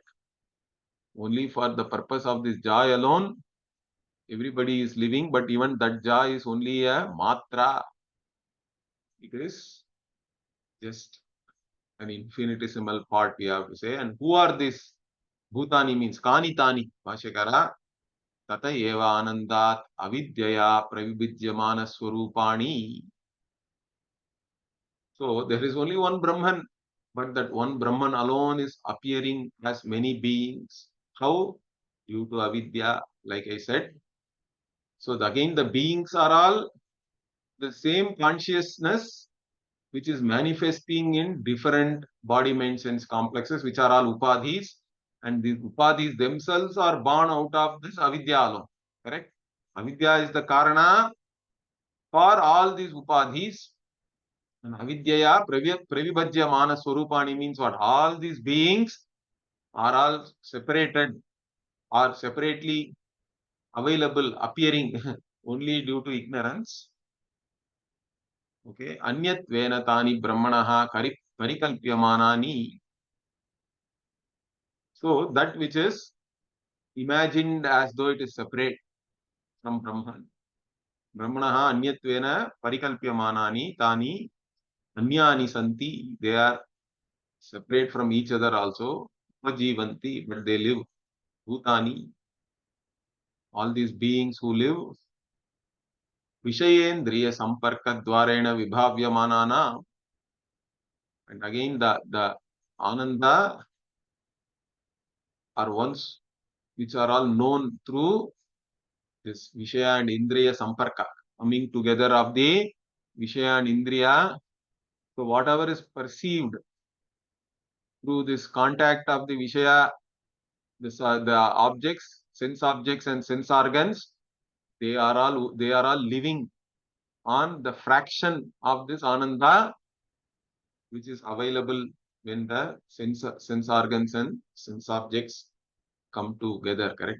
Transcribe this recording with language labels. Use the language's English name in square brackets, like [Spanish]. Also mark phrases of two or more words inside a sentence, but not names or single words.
[English] Only for the purpose of this joy alone, everybody is living, but even that joy is only a matra. It is just an infinitesimal part, we have to say. And who are these? Bhutani means kanitani, Bhashyakara. [Sanskrit] Tata eva anandat avidyaya pravibhidyamana swarupani. [English] So there is only one Brahman, but that one Brahman alone is appearing as many beings. How? Due to avidya, like I said. So again, the beings are all the same consciousness which is manifesting in different body, mind, sense complexes, which are all upadhis, and these upadhis themselves are born out of this avidya alone. Correct? Avidya is the karana for all these upadhis. And [Sanskrit] avidyaya pravibhajyamana swarupani [English] means what? All these beings are all separated or separately available, appearing only due to ignorance. Okay. [Sanskrit] Anyatvena tani brahmanaha parikalpyamanani. [English] So that which is imagined as though it is separate from Brahman. [Sanskrit] Brahmanaha anyatvena parikalpyamanani tani anyani santi. [English] They are separate from each other also. Upajivanti, but they live. Bhutani, all these beings who live. [Sanskrit] Vishayendriya samparka dwarena vibhavyamanana. [English] And again the Ananda are ones which are all known through this Vishaya and [Sanskrit] Indriya Samparka, [English] coming together of the Vishaya and Indriya. So whatever is perceived through this contact of the Vishaya, the objects, sense objects and sense organs, they are all living on the fraction of this Ananda which is available when the sense organs and sense objects come together, correct?